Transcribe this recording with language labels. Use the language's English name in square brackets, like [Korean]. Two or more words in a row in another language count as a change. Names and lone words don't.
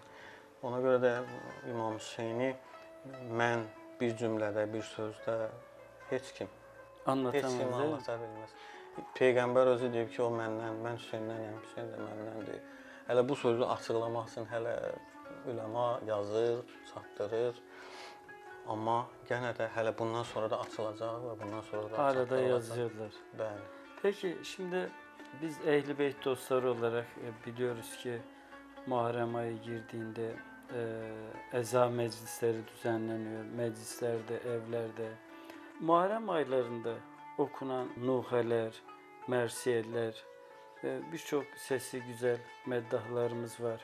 [Azerbaijani] Ona görə də İmam Hüseyni mən bir cümlədə, bir sözdə heç kim anlata bilməz. Peyğəmbər özü deyib ki, o məndən, mən Hüseyndənəm, Hüseyn də məndəndir. Hələ bu sözü açıqlamaq üçün hələ üləma yazır, çatdırır. Amma yenə də hələ bundan sonra da açılacaq və bundan sonra da [Turkish] hala da yazıyorlar. [Azerbaijani] Bəli. [Turkish] Peki, şimdi biz Ehl-i Beyt dostları olarak biliyoruz ki Muharrem ayı girdiğinde eza meclisleri düzenleniyor. Meclislerde, evlerde. Muharrem aylarında okunan nuheler, mersiyeler, birçok sesi güzel meddahlarımız var.